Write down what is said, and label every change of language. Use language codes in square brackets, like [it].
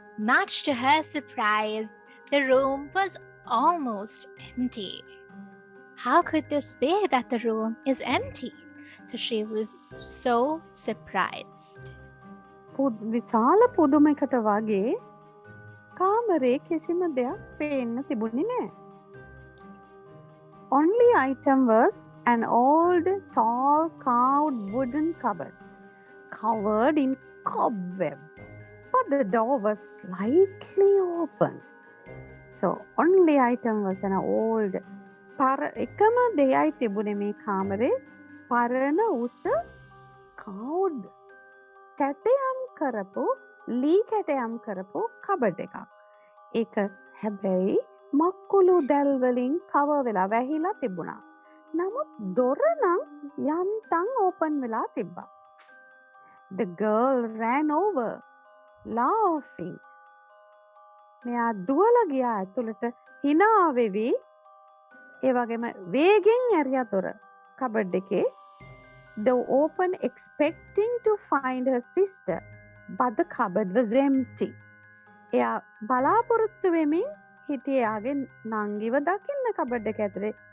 [en] Much to her surprise, the room was almost empty. How could this be that the room is empty? So she was so surprised. [si] විශාල පුදුමයකට වගේ කාමරේ කිසිම දෙයක් පේන්න තිබුණේ නැහැ. [en] Only item was an old, tall, carved wooden cupboard covered in cobwebs, but the door was slightly open. So only item was an old [si] එකම දෙයයි තිබුණේ මේ කාමරේ පරණ උස carved කැටයම් කරපු ලී කැටයම් කරපු කබඩ් එකක්. ඒක හැබැයි මක්කුළු දැල් වලින් කවර් වෙලා වැහිලා තිබුණා. නමුත් දොර නම් යන්තම් ඕපන් වෙලා තිබ්බා. [en] The girl ran over, laughing. [si] මෙයා දුවලා ගියා ඇතුළට hina වෙවි. ඒ වගේම වේගෙන් ඇරියා දොර කබඩ් එකේ. [en] Door open, expecting to find her sister, but the cupboard was empty. [si] එයා බලාපොරොත්තු වෙමින් හිටියේ එයාගේ නංගිව දකින්න කබඩ් එක ඇතුලේ.